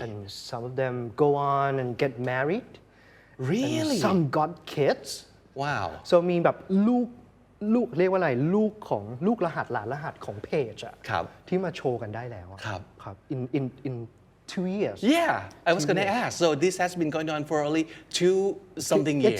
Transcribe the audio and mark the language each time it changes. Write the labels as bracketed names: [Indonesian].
[English] And some of them go on and get married. Really? And some got kids. Wow. [Thai] So มีแบบลูกเรียกว่าอะไรลูกรหัสหลานรหัสของเพจอะ ครับ ที่มาโชว์กันได้แล้วอะ ครับ ครับ [English] in 2 years. Yeah, I was going to ask. So this has been going on for only 2-something years.